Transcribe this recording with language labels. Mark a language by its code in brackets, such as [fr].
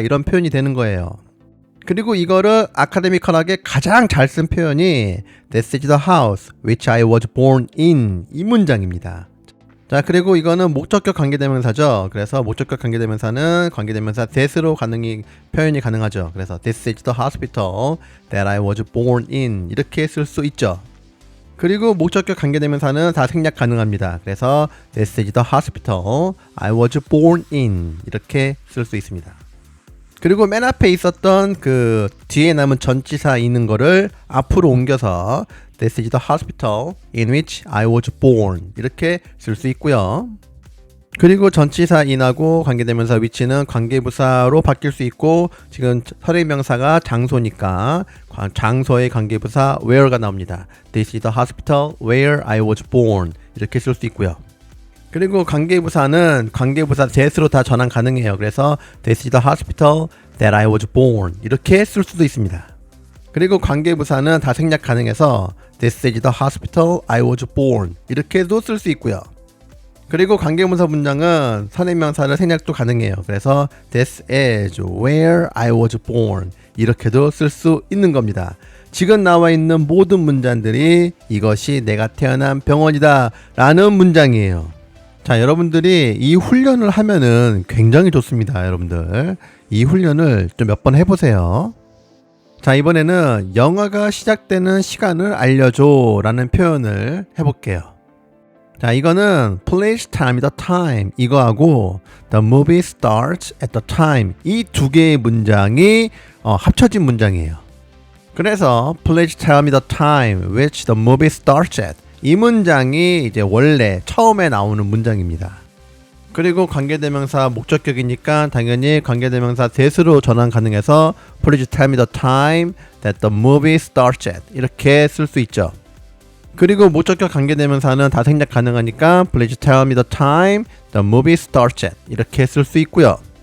[ko] 이런 표현이 되는 거예요. 그리고 이거를 아카데미컬하게 가장 잘 쓴 표현이 [en] This is the house which I was born in [ko] 이 문장입니다. 자, 그리고 이거는 목적격 관계대명사죠. 그래서 목적격 관계대명사는 관계대명사 that으로 표현이 가능하죠. 그래서 [en] This is the hospital that I was born in [ko] 이렇게 쓸 수 있죠. 그리고 목적격 관계대명사는 다 생략 가능합니다. 그래서 [en] This is the hospital I was born in [ko] 이렇게 쓸 수 있습니다. 그리고 맨 앞에 있었던 그 뒤에 남은 전치사 있는 거를 앞으로 옮겨서 [en] This is the hospital in which I was born [ko] 이렇게 쓸 수 있고요. 그리고 전치사 in하고 관계대명사 which는 관계부사로 바뀔 수 있고, 지금 선행명사가 장소니까 장소의 관계부사 where가 나옵니다. [en] This is the hospital where I was born [ko] 이렇게 쓸 수 있고요. 그리고 관계부사는 관계부사 that으로 다 전환 가능해요. 그래서 [en] This is the hospital that I was born [ko] 이렇게 쓸 수도 있습니다. 그리고 관계부사는 다 생략 가능해서 [en] This is the hospital I was born [ko] 이렇게도 쓸 수 있고요. 그리고 관계문사 문장은 선행명사를 생략도 가능해요. 그래서 [en] This is where I was born [ko] 이렇게도 쓸 수 있는 겁니다. 지금 나와 있는 모든 문장들이 이것이 내가 태어난 병원이다 라는 문장이에요. 자, 여러분들이 이 훈련을 하면은 굉장히 좋습니다. 여러분들 이 훈련을 좀 몇 번 해보세요. 자, 이번에는 영화가 시작되는 시간을 알려줘 라는 표현을 해볼게요. 자, 이거는 [en] Please tell me the time [ko] 이거하고 [en] The movie starts at the time [ko] 이 두 개의 문장이 합쳐진 문장이에요. 그래서 [en] Please tell me the time which the movie starts at [ko] 이 문장이 이제 원래 처음에 나오는 문장입니다. 그리고 관계대명사 목적격이니까 당연히 관계대명사 that으로 전환 가능해서 [en] Please tell me the time that the movie starts at [ko] 이렇게 쓸 수 있죠. 그리고 목적격 관계대명사는 다 생략 가능하니까 [en] Please tell me the time the movie starts at [ko] 이렇게 쓸 수 있고요.